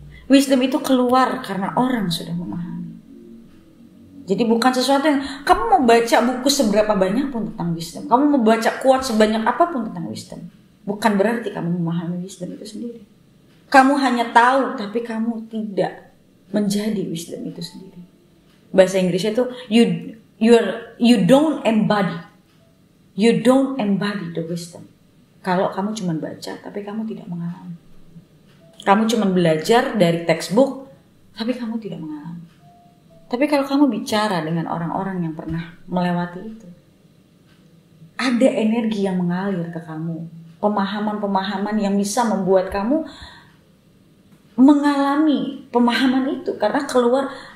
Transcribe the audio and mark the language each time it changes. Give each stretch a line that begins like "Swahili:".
Indonesian: Wisdom itu keluar karena orang sudah memahami. Jadi bukan sesuatu yang kamu mau baca buku seberapa banyak pun tentang wisdom. Kamu mau baca quote sebanyak apapun tentang wisdom. Bukan berarti kamu memahami wisdom itu sendiri. Kamu hanya tahu tapi kamu tidak menjadi wisdom itu sendiri. Bahasa Inggrisnya itu
English: you don't embody. You don't embody the wisdom.
Indonesian: Kalau kamu cuma baca tapi kamu tidak mengalami. Kamu cuma belajar dari textbook tapi kamu tidak mengalami. Tapi kalau kamu bicara dengan orang-orang yang pernah melewati itu, ada energi yang mengalir ke kamu, pemahaman-pemahaman yang bisa membuat kamu mengalami pemahaman itu karena keluar.